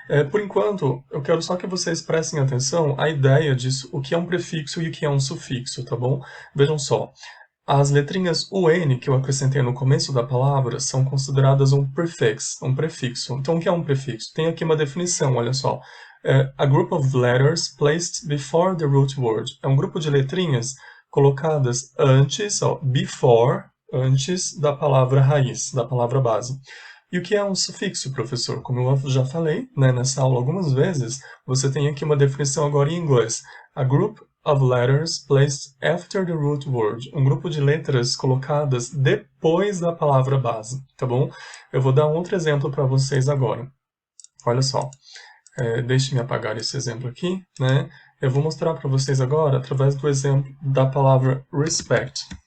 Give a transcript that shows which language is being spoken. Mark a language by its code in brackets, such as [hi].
[pt] Por enquanto, eu quero só que vocês prestem atenção à ideia disso, o que é um prefixo e o que é um sufixo, tá bom? Vejam só, as letrinhas UN que eu acrescentei no começo da palavra são consideradas um prefixo. Então, o que é um prefixo? Tem aqui uma definição, olha só. [en] A group of letters placed before the root word. [pt] É um grupo de letrinhas colocadas antes, before, antes da palavra raiz, da palavra base. E o que é um sufixo, professor? Como eu já falei, né, nessa aula algumas vezes, você tem aqui uma definição agora em inglês. [en] A group of letters placed after the root word. [pt] Um grupo de letras colocadas depois da palavra base, tá bom? Eu vou dar um outro exemplo para vocês agora. Olha só. Deixe-me apagar esse exemplo aqui, né? Eu vou mostrar para vocês agora através do exemplo da palavra respect.